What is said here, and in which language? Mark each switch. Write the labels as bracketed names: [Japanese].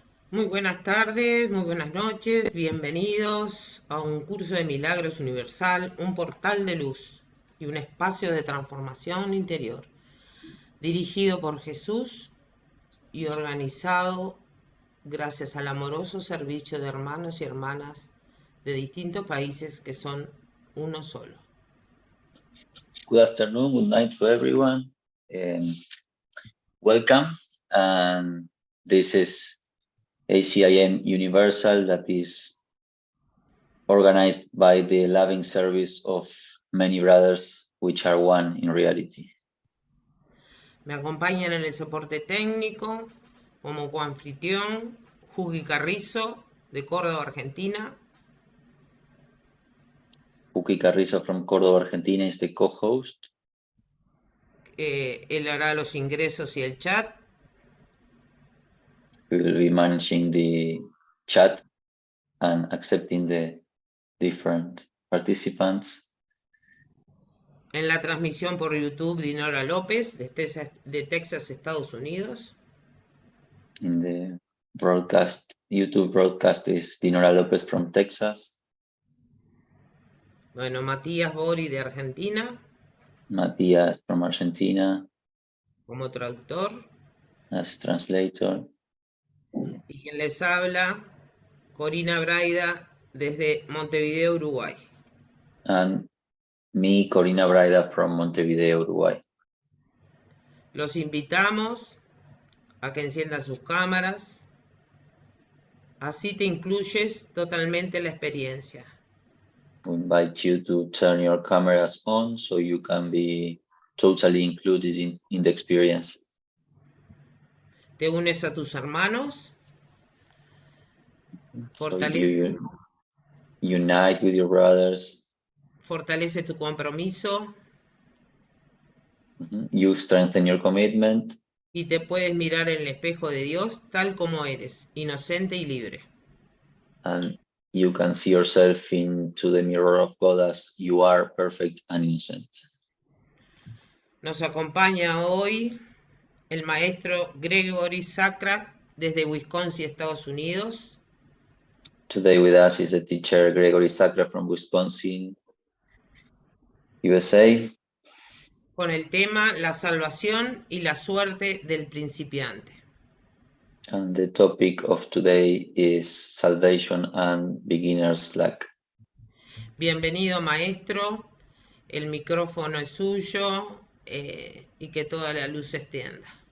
[Spanish] Muy buenas tardes, muy buenas noches, bienvenidos a un curso de milagros universal, un portal de luz y un espacio de transformación interior, dirigido por Jesús y organizado gracias al amoroso servicio de hermanos y hermanas de distintos países que son uno solo. [English] Good afternoon, good night to everyone. Welcome. And this is ACIM Universal, that is organized by the loving service of many brothers, which are one in reality. [Spanish] Me acompañan en el soporte técnico como coanfitrión Jugi Carrizo de Córdoba, Argentina. [English] Jugi Carrizo from Córdoba, Argentina is the co-host. [Spanish] Él hará los ingresos y el chat. [English] We will be managing the chat and accepting the different participants. [Spanish] En la transmisión por YouTube, Dinora López, de Texas, Estados Unidos. [English] In the broadcast, YouTube broadcast is Dinora Lopez from Texas. [Spanish] Bueno, Matías Bori de Argentina. [English] Matías from Argentina. [Spanish] Como traductor. [English] As translator. [Spanish] Y quien les habla, Corina Braida, desde Montevideo, Uruguay. [English] And me, Corina Braida from Montevideo, Uruguay. [Spanish] Los invitamos a que enciendan sus cámaras. Así te incluyes totalmente en la experiencia. [English] We invite you to turn your cameras on so you can be totally included in the experience. [Spanish] Te unes a tus hermanos. [English] So you unite with your brothers. [Spanish] Fortalece tu compromiso. [English] You strengthen your commitment. [Spanish] Y te puedes mirar en el espejo de Dios tal como eres, inocente y libre. [English] And you can see yourself into the mirror of God as you are, perfect and innocent. [Spanish] Nos acompaña hoy el maestro Gregory Sacra desde Wisconsin, Estados Unidos. [English] Today with us is the teacher Gregory Sacra from Wisconsin, USA. [Spanish] Con el tema La salvación y la suerte del principiante. [English] And the topic of today is salvation and beginner's luck. [Spanish] Bienvenido, maestro. El micrófono es suyo y que toda la luz se extienda.